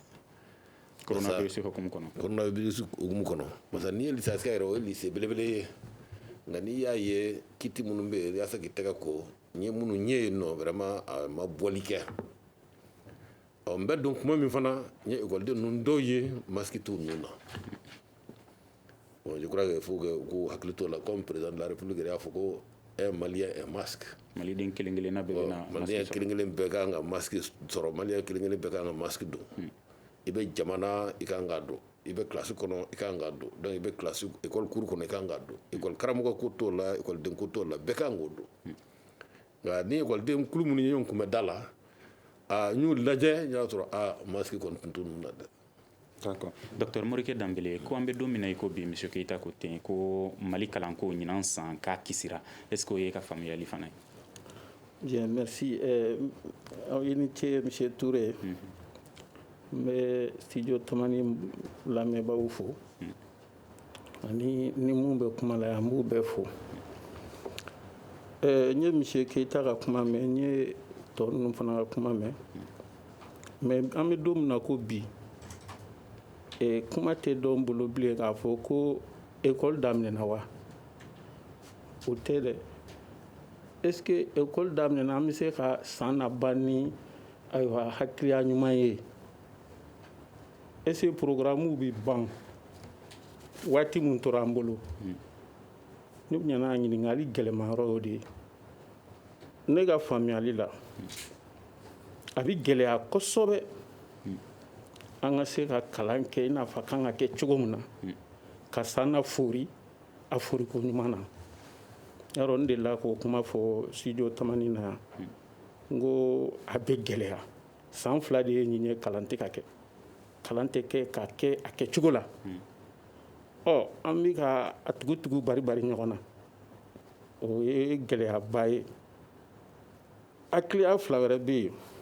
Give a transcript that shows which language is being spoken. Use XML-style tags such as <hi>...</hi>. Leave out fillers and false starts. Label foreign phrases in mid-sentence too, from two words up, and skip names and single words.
<bm>coronavirus hukumu kɔnɔ</bm> <fr>parce que</fr> <bm>n'i ye licenciat yɛrɛ o ye lycée belebele ye nka n'i y'a ye kiti minnu bɛ yen yaasa k'i tɛgɛ ko n ye minnu ye yen nɔ vraiment a ma bɔli kɛ n bɛ don kuma min fana n ye école den ninnu dɔw ye masque t'u ninnu na</bm> <fr>bon je crois qu'il faut que</fr> <bm>ko hakili t'o la</bm> <fr>comme président de la république</fr> <bm>yɛrɛ y'a fɔ ko</bm> <fr>un malien un masque</fr> <bm>maliden kelen-kelenna bɛɛ bɛna malien kelen-kelen bɛɛ kan ka masque sɔrɔ malien kelen-kelen bɛɛ kan ka masque don i bɛ jamana i kan ka don i bɛ classe kɔnɔ i kan ka don donc i bɛ classe école cour kɔnɔ i kan ka don école karamɔgɔ ko t'o la école den ko t'o la bɛɛ kan k'o don nka ni école den kulu minnu ye ɲɔgɔn kunbɛ da la n y'u lajɛ n y'a sɔrɔ masque kɔni tun t'u ninnu na dɛ.</bm> <fr>D'accord.</fr> <bm>Docteur Morike Dambele, ko an bɛ don min na i ko bi monsieur Keita ko ten ko Mali kalanko ɲinan san k'a kisira</bm> <fr>est-ce que</fr> <bm>o ye ka faamuyali fana ye?</bm> <fr>Bien, merci.</fr> <bm>Aw ye ni ce monsieur Touré. N bɛ studio Tamani lamɛnbaaw fo ani ni mun bɛ kuma la yan n b'u bɛɛ fo. N ye monsieur Keita ka kuma mɛn n ye tɔ ninnu fana ka kuma mɛn mais an bɛ don min na ko bi kuma tɛ dɔn bolo bilen k'a fɔ ko école daminɛna wa o tɛ dɛ</bm> <fr>est-ce que</fr> <bm>école daminɛna an bɛ se ka san na ban ni ayiwa hakiliya ɲuman ye</bm> <fr>est-ce que programme</fr> <bm>bɛ ban waati min tora an bolo ne ɲɛna ɲininkali gɛlɛmayɔrɔ y'o de ye ne ka faamuyali la a bɛ gɛlɛya kosɛbɛ an ka se ka kalan kɛ i n'a fɔ kan ka kɛ cogo min na ka san na fori a foriko ɲuman na yarɔ n delila k'o kuma fɔ studio Tamani na yan n ko a bɛ gɛlɛya san 2 de ye nin ye kalan tɛ ka kɛ kalan tɛ kɛ ka kɛ a kɛcogo la an bɛ ka a tugu bari ɲɔgɔn na o ye gɛlɛyaba ye hakiliya 2 wɛrɛ bɛ yen</bm>